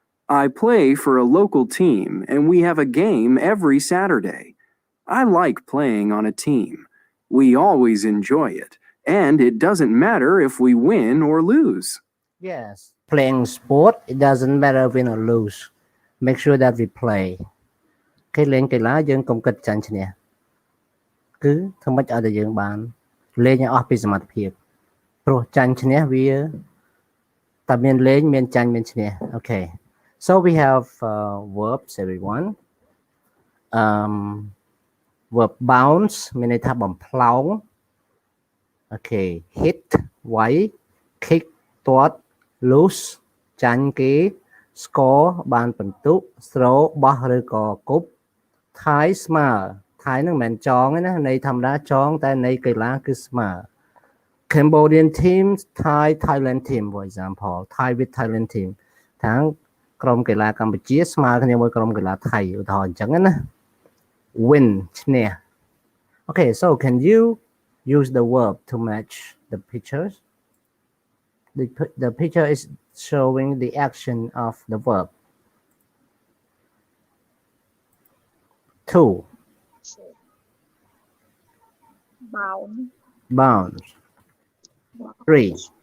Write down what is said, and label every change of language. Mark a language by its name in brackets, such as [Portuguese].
[English] I play for a local team and we have a game every Saturday. I like playing on a team. We always enjoy it, and it doesn't matter if we win or lose. Yes, playing sport, it doesn't matter win or lose. Make sure that we play. [Khmer] គេលេងកីឡាយើងកុំគិតចាញ់ឈ្នះគឺធ្វើម៉េចឲ្យតែយើងបានលេងឲ្យអស់ពីសមត្ថភាពព្រោះចាញ់ឈ្នះវាតែមានលេងមានចាញ់មានឈ្នះ [English] Okay, so we have verbs everyone. [Khmer] Verb bounce មានន័យថាបំផ្លោង Okay, hit វាយ kick ទាត់ lose ចាញ់គេ score បានពិន្ទុ throw បោះឬក៏គប់ tie ស្មើ tie ហ្នឹងមិនមែនចងទេណាន័យធម្មតាចងតែន័យកីឡាគឺស្មើ [English] Cambodian team tie Thailand team for example tie with Thailand team [Khmer] ខាងក្រុមកីឡាកម្ពុជាស្មើគ្នាមួយក្រុមកីឡាថៃឧទាហរណ៍អញ្ចឹងណា [English] win ឈ្នះ Okay, so can you use the verb to match the pictures? The picture is showing the action of the verb. 2. Bounce. 3.